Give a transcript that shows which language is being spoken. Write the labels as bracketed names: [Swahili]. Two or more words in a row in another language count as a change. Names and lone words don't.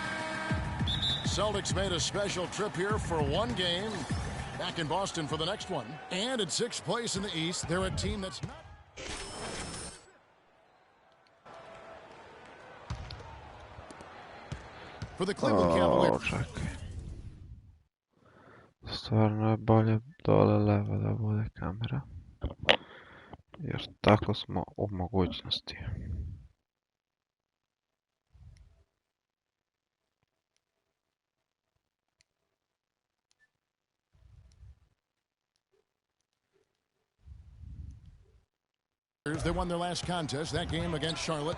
[English] Celtics made a special trip here for one game, back in Boston for the next one. And at sixth place in the East, they're a team that's not... For the Cleveland Cavaliers. [Serbian] Čekaj. Stvarno je bolje dole levo da bude kamera. Jer tako smo u mogućnosti. [English] They won their last contest, that game against Charlotte.